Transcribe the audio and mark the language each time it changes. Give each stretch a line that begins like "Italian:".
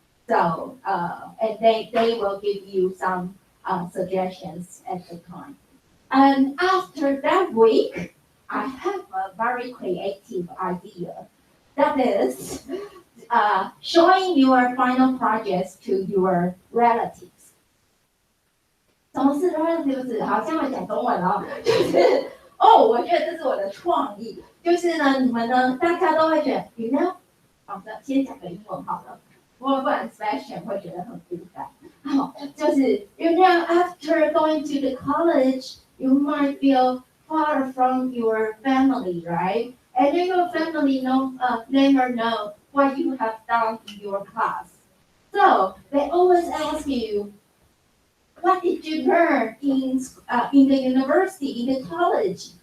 English: So, and they will give you some suggestions at the time. And after that week, I have a very creative idea. That is showing your final projects to your relatives.
Chinese: 什么是 relatives？ 好，现在讲中文哦，就是我觉得这是我的创意，就是呢，你们呢，大家都会觉得 ，
English: you know，
Chinese: 好的，先讲个英文好了，不然 Sebastian 会觉得很孤单。好，就是
English: you know after going to the college, you might feel far from your family, right? And your family never know what you have done in your class. So they always ask you, what did you learn in the university, in the college?